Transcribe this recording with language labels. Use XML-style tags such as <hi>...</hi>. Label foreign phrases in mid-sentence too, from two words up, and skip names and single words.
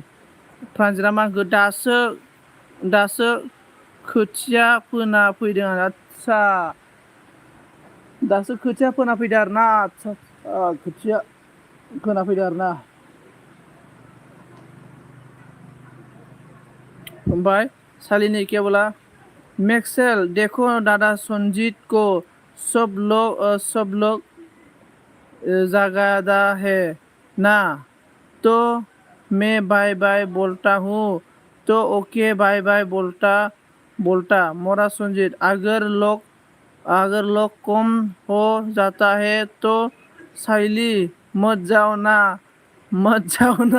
<brx>प्रानजितआ मा होनखो दासो खोथिया फोना फैदों आरो आदसा दासो खोथिया फोना फैदों आरोना। आदसा खोथिया फोना फैदों आरोना।</brx> <hi>ओमफ्राय सालिनी क्या बोला मेक्सेल देखो दादा संजीत को सब लोग जगादा है ना तो मैं</hi> <en>bye bye</en> <hi>बोलता हूँ तो</hi> <en>okay bye bye</en> <hi>बोलता मोरा संजीत अगर लोग कम हो जाता है तो साइली मत जाओ ना मत जाओ ना।</hi>